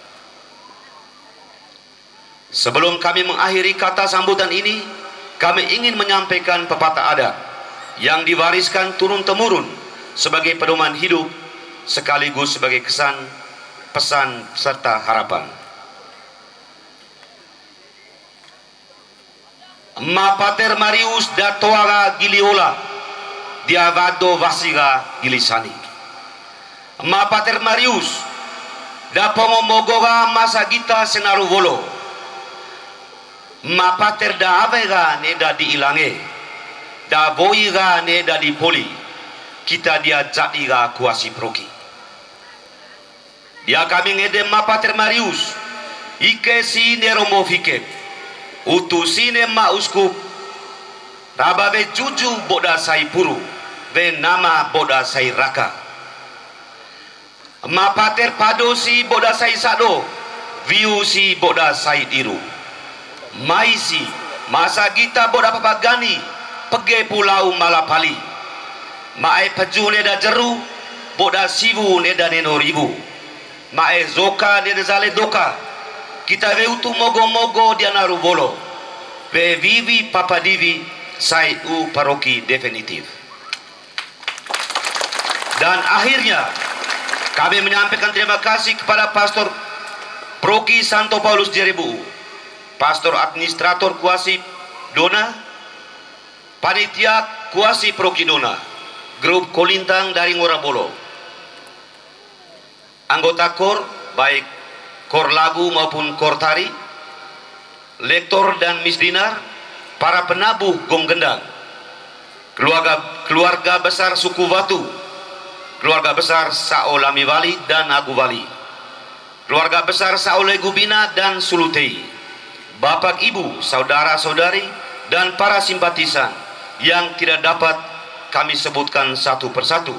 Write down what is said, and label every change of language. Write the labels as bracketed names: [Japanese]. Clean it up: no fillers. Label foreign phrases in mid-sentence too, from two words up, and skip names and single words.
[Indonesian] Sebelum kami mengakhiri kata sambutan ini, kami ingin menyampaikan pepatah adat yang diwariskan turun-temurun sebagai pedoman hidup sekaligus sebagai kesan, pesan, serta harapan. [Ngad'a] Ma Pater Marius da toara giliola, diavado vasiga gilisani. Ma Pater Marius da pomomogora masa gita senaruvolo. Ma Pater da avega ne da diilange, da voiga ne da dipoli, kita dia jadiga Kuasi Proki. Dia kami ngede Ma Pater Marius, ike si ne romo fikep, utusine ma uskup, rababe juju boda sai puru, ve nama boda sai raka. Ma Pater padosi boda sai sado, viu si boda sai diru. Maisi masa kita boda papagani pege pulau Malapali, mae peju neda jeru boda sivu neda neno ribu, mae zoka neda zale doka kita veutu mogo-mogo dianaru bolo pe vivi papadivi sai u [Indonesian] paroki definitif. Dan akhirnya kami menyampaikan terima kasih kepada Pastor Proki Santo Paulus Jerebuu, Pastor Administrator Kuasi Dona, Panitia Kuasi Proki Dona, Grup Kolintang dari Ngorabolo, anggota KOR, baik KOR Lagu maupun KOR Tari, lektor dan misdinar, para penabuh gong gendang, keluarga besar suku Batu, keluarga besar Sao Lami Wali dan Agu Wali, keluarga besar Sao Legu Bina dan Sulutei, Bapak Ibu, saudara-saudari, dan para simpatisan yang tidak dapat kami sebutkan satu persatu.